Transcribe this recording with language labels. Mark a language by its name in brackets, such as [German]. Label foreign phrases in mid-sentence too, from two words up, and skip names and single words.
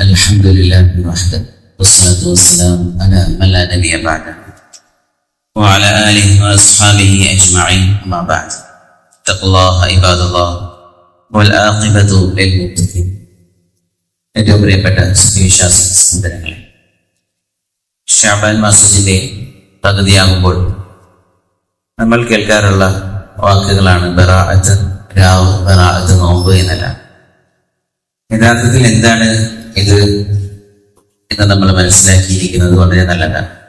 [Arabic] الحمد لله وحده والصلاة والسلام على من لا نبي بعده وعلى آله وأصحابه أجمعين أما بعد اتقوا الله عباد الله والعاقبة للمتقين. [Malayalam] ഏറ്റവും പ്രിയപ്പെട്ട വിശ്വാസ സഹോദരങ്ങളെ, ശഅബാൻ മാസത്തിന്റെ പകുതിയാകുമ്പോൾ നമ്മൾ കേൾക്കാറുള്ള വാക്കുകളാണ് ബറാഅത്ത് രാവ്, ബറാഅത്ത് നോമ്പ് എന്നെല്ലാം. യഥാർത്ഥത്തിൽ എന്താണ് ഇത് എന്ന് നമ്മൾ മനസ്സിലാക്കിയിരിക്കുന്നത് വളരെ നല്ലതാണ്.